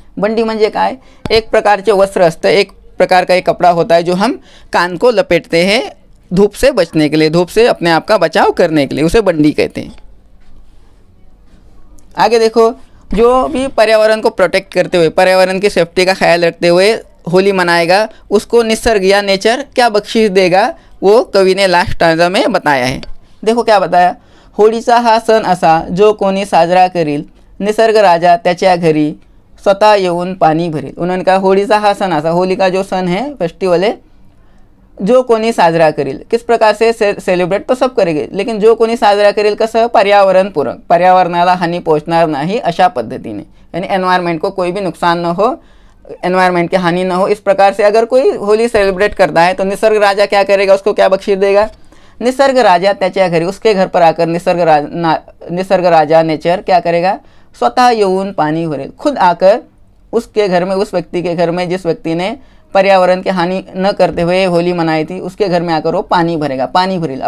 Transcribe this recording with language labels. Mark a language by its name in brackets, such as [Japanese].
[Marathi] बंडी म्हणजे काय, एक प्रकारचे वस्त्र असतं, [Hindi] एक प्रकार का एक कपड़ा होता है जो हम कान को लपेटते हैं धूप से बचने के लिए, धूप से अपने आप का बचाव करने के लिए, उसे बंडी कहते हैं। आगे देखो, जो भी पर्यावरण को प्रोटेक्ट करते हुए, पर्यावरण की सेफ्टी का ख्याल रखते हुए होली मनाएगा, उसको निसर्ग या नेचर क्या बख्शीश देगा, वो कवि ने लास्ट स्टांजा में बताया है। देखो क्या बताया, [Marathi] होळीचा हा सण असा जो कोणी साजरा करील, निसर्ग राजा त्याच्या घरी स्वतः येऊन पाणी भरेल। उन्होंने कहा होळीचा हा सण असा, [Hindi] होली का जो सन है, फेस्टिवल है, [Marathi] जो कोणी साजरा करेल, [Hindi] किस प्रकार से सेलिब्रेट तो सब करेंगे, लेकिन [Marathi] जो कोणी साजरा करेल कसं, पर्यावरणपूरक, पर्यावरणाला हानी पोहोचणार नाही अशा पद्धतीने, [Hindi] यानी एनवायरनमेंट को कोई भी नुकसान न हो, एनवायरनमेंट की हानि न हो, इस प्रकार से अगर कोई होली सेलिब्रेट करता है तो निसर्ग राजा क्या करेगा, उसको क्या बख्शीश देगा, [Marathi] निसर्ग राजा त्याच्या घरी, [Hindi] उसके घर पर आकर निसर्ग राजा नेचर क्या करेगा, [Marathi] स्वतः येऊन पानी भरेल, [Hindi] खुद आकर उसके घर में, उस व्यक्ति के घर में जिस व्यक्ति ने पर्यावरण की हानि न करते हुए होली मनाई थी, उसके घर में आकर वो पानी भरेगा, [Marathi] पानी भरील।